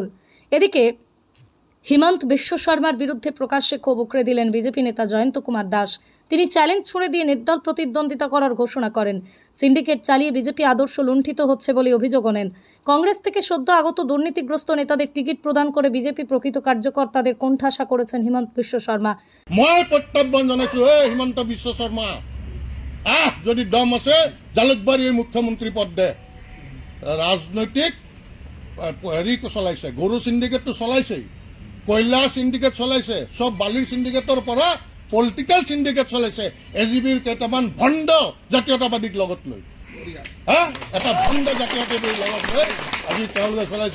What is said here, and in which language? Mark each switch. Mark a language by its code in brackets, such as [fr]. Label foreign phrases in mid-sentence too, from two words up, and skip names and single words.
[bn] এদিকে হিমন্ত বিশ্ব শর্মার বিরুদ্ধে প্রকাশ্যে ক্ষোভ উগরে দিলেন বিজেপি নেতা জয়ন্ত কুমার দাস। তিনি চ্যালেঞ্জ ছুড়ে দিয়ে নির্দল প্রতিদ্বন্দ্বিতা করার ঘোষণা করেন। সিন্ডিকেট চালিয়ে বিজেপি আদর্শ লুণ্ঠিত হচ্ছে বলে অভিযোগ আনেন। কংগ্রেস থেকে সদ্য আগত দুর্নীতিগ্রস্ত নেতাদের টিকিট প্রদান করে বিজেপি প্রকৃত কার্যকর্তাদের কোণঠাসা করেছেন হিমন্ত বিশ্ব শর্মা। [as] মই প্ৰত্যাহ্বান জানাইছো, হিমন্ত বিশ্ব শৰ্মা, যদি দম আছে জালুকবাৰীৰ মুখ্যমন্ত্ৰী পদ দে। ৰাজনৈতিক হেৰি চলাইছে, গৰু চিণ্ডিকেটটো চলাইছেই, কয়লা চিণ্ডিকেট চলাইছে, চব বালিৰ চিণ্ডিকেটৰ পৰা [en] political syndicate [as] চলাইছে, এজিবিৰ কেইটামান ভণ্ড জাতীয়তাবাদীক লগত লৈ, এটা ভণ্ড জাতীয়তাবাদীক লগত লৈ আজি তেওঁলোকে চলাইছে।